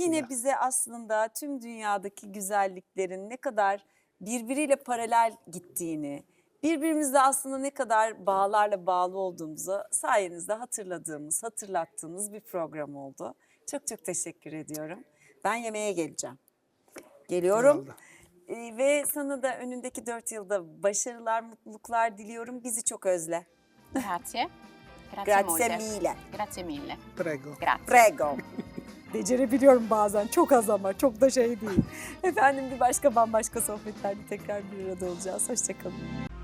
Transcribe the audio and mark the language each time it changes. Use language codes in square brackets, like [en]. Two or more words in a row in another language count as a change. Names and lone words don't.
[tr] Yine bize aslında tüm dünyadaki güzelliklerin ne kadar birbiriyle paralel gittiğini, birbirimizle aslında ne kadar bağlarla bağlı olduğumuzu sayenizde hatırlattığımız bir program oldu. Çok çok teşekkür ediyorum. Ben yemeğe geleceğim. Geliyorum. Herhalde. Ve sana da önündeki 4 yılda başarılar, mutluluklar diliyorum. Bizi çok özle. [it] Grazie. Grazie molte. mille. Grazie mille. Prego. Grazie. Prego. [tr] Becerebiliyorum bazen. Çok az ama çok da şey değil. Efendim bir başka bambaşka sohbetlerde tekrar bir arada olacağız. Hoşçakalın.